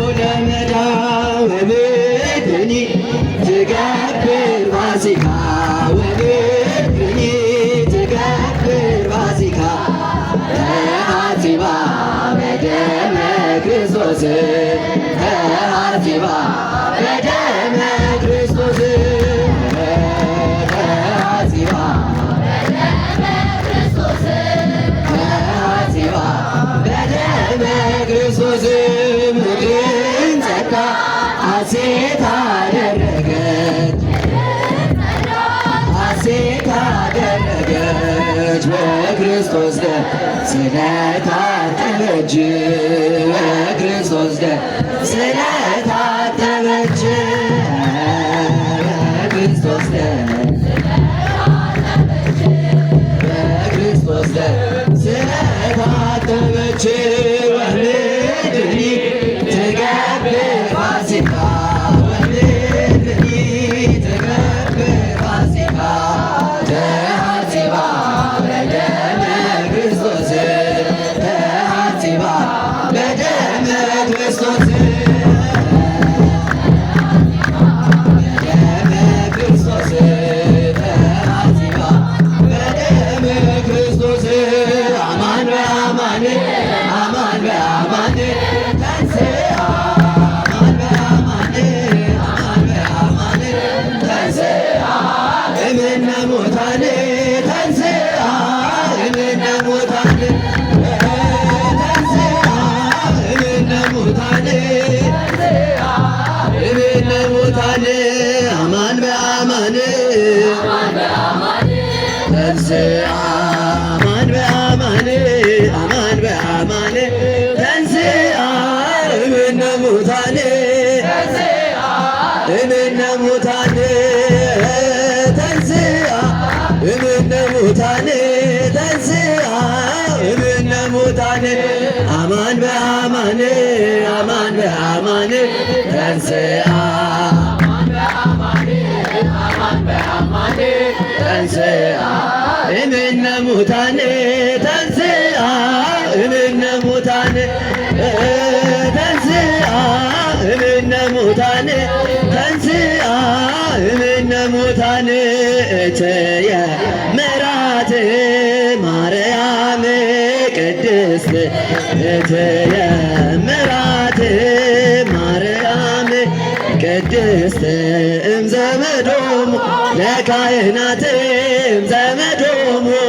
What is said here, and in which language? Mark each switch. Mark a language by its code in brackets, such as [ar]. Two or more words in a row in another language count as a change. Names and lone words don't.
[gez] ወምድኒ ትገብር ፋሲካ ወምድኒ ትገብር ፋሲካ ተሐሲባ በደመ ክርስቶስ ተሐሲባ በደመ ክርስቶስ ተሐሲባ ተሐሲባ በደመ ክርስቶስ [am] ምድርን ጸጋ ሐሴት አደረገች ሐሴት አደረገች በክርስቶስ ደም ስለታጠበች በክርስቶስ ደም ስለታጠበች በክርስቶስ ደም በክርስቶስ ደም [gez] ስለታጠበች ወምድኒ ትገብር ፋሲካ ወምድኒ ትገብር ፋሲካ ተሐሲባ በደመ ክርስቶስ ተሐሲባ በደመ ክርስቶስ በደመ ክርስቶስ ተሐሲባ በደመ ክርስቶስ አማን በአማን አማን በአማን ተንሥአ አማን በአማን አማን በአማን ተንሥአ እምነ ሙታን ተንሥአ እምነ ሙታን ተንሥአ እምነ ሙታን እምነ ሙታን አማን በአማን ተንሥአ አማን በአማን አማን በአማን ተንሥአ እምነ ሙታን እምነ ሙታን ተንሥአ እምነ ሙታን ተንሥአ እምነ ሙታን አማን በአማን አማን በአማን ተንሥአ ተንሥአ እምነ ሙታን ተንሥአ እምነ ሙታን ተንሥአ እምነ ሙታን ተንሥአ እምነ ሙታን እትየ ምራት ማርያም ቅድስት እትየ ምራት ማርያም ቅድስት እምዘመዶሙ ለካህናት እምዘመዶሙ